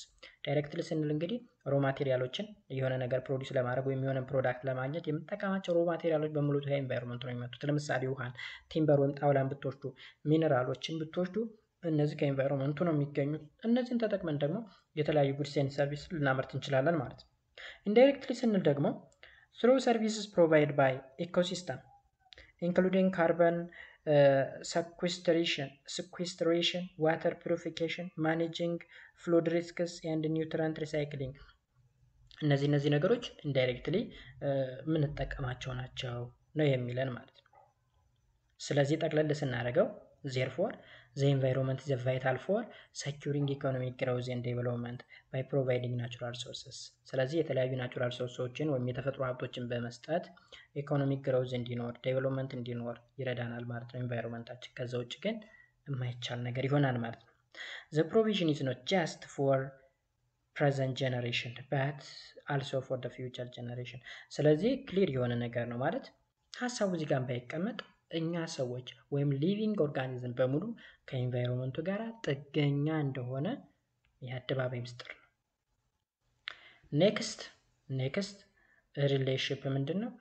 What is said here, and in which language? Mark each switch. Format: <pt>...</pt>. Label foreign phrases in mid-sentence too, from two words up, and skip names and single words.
<am>ዳይሬክትሊ ስንል እንግዲህ</am> <en>raw materialsን</en> <am>የሆነ ነገር ፕሮዲስ ለማድረግ ወይም የሆነ ፕሮዳክት ለማግኘት የምንጠቀማቸው ሮ ማቴሪያሎች በሙሉ ከኤንቫይሮንመንቱ ነው የሚመጡት። ለምሳሌ ውሃን፣ ቲምበር ወይም ጣውላን ብትወስዱ፣ ሚነራሎችን ብትወስዱ እነዚህ ከኤንቫይሮንመንቱ ነው የሚገኙት። እነዚህን ተጠቅመን ደግሞ የተለያዩ</am> <en>goods and service</en> <am>ልናመርት እንችላለን ማለት ነው። ኢንዳይሬክትሊ ስንል ደግሞ</am> <en>through services provided by ecosystem, including carbon sequestration, water purification, managing flood risks and nutrient recycling.</en> <am>እነዚህ ነገሮች ኢንዳይሬክትሊ የምንጠቀማቸው ናቸው ነው የሚለን ማለት ነው። ስለዚህ ጠቅለል ስናደርገው</am> <en>therefore the environment is vital for securing economic growth and development by providing natural resources.</en> <am>ስለዚህ የተለያዩ</am> <en>natural resourcesን</en> <am>ወይም የተፈጥሮ ሀብቶችን በመስጠት</am> <en>economic growth</en> <am>እንዲኖር ዴቨሎፕመንት እንዲኖር ይረዳናል ማለት ነው ኤንቫይሮንመንታችን። ከዛ ውጭ ግን የማይቻል ነገር ይሆናል ማለት ነው።</am> <en>The provision is not just for present generation but also for the future generation.</en> <am>ስለዚህ ክሊር የሆነ ነገር ነው ማለት ሀሳቡ እዚህ ጋር ባይቀመጥ እኛ ሰዎች ወይም</am> <en>living organism</en> <am>በሙሉ ከኤንቫይሮንመንቱ ጋር ጥገኛ እንደሆነ የአደባባይ ምስጢር ነው።</am> <en>next relationship</en> <am>ምንድን ነው?</am>